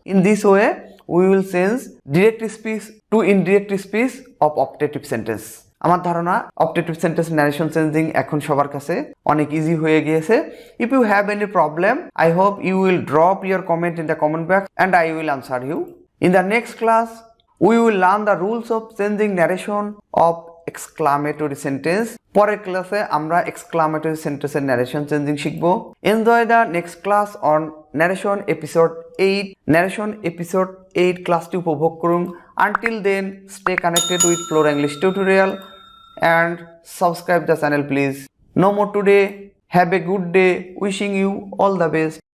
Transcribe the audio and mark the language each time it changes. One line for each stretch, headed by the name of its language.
English: In this way we will change direct speech to indirect speech of optative sentence.
Bangla: আমার ধারণা optative sentence narration changing এখন সবার কাছে অনেক ইজি হয়ে গিয়েছে।
English: If you have any problem, I hope you will drop your comment in the comment box and I will answer you. In the next class we will learn the rules of changing narration of exclamatory sentence.
Bangla: পরের ক্লাসে আমরা exclamatory sentence এর narration changing শিখব।
English: Enjoy the next class on narration episode 8.
Bangla: narration episode 8 ক্লাসটি উপভোগ করুন।
English: Until then, stay connected with Flora English tutorial and subscribe the channel please. No more today. Have a good day. Wishing you all the best.